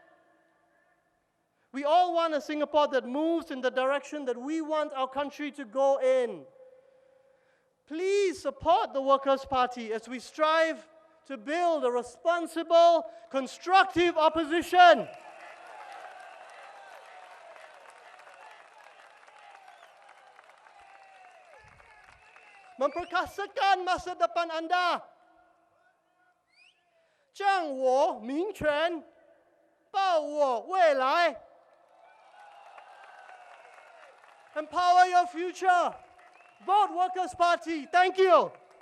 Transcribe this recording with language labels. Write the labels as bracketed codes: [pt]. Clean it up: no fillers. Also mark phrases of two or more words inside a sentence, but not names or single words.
[en] We all want a Singapore that moves in the direction that we want our country to go in. Please support the Workers' Party as we strive to build a responsible, constructive opposition. [ms] Memperkasakan masa depan anda. [zh] 让我民权，抱我未来。 [en] Empower your future. Vote Workers' Party. Thank you.